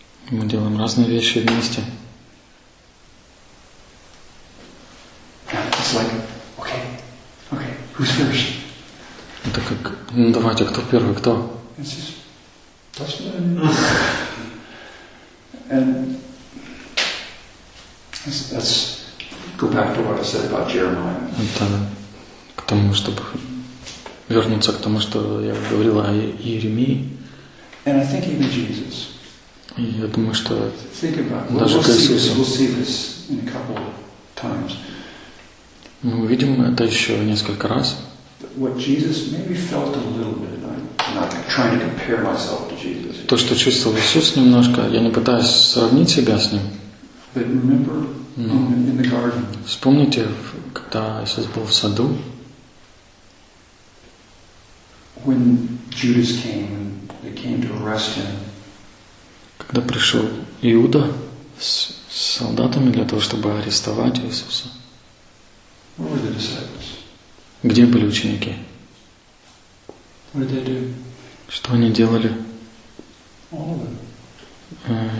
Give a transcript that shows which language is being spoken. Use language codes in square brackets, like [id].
[ru] Мы делаем разные вещи вместе. [en] It's like, okay, okay, who's first? [ru] Это как, ну давайте, кто первый, кто? [en] Let's go back to what I said about Jeremiah. [ru] Это к тому, чтобы вернуться к тому, что я говорил о Иеремии. [en] And I think even Jesus. [ru] И я думаю, что [en] think about, [ru] даже к Иисусу [en] we'll see this in a couple of times. [ru] Мы увидим это еще несколько раз. То, что чувствовал Иисус немножко, я не пытаюсь сравнить себя с Ним. [en] But remember, no. In the garden. [ru] Вспомните, когда Иисус был в саду. [en] When Judas came and they came to arrest him. [ru] Когда пришел Иуда с солдатами для того, чтобы арестовать Иисуса. [en] Where were the disciples? [ru] Где были ученики? [en] What did they do? [ru] Что они делали? [en] All of them.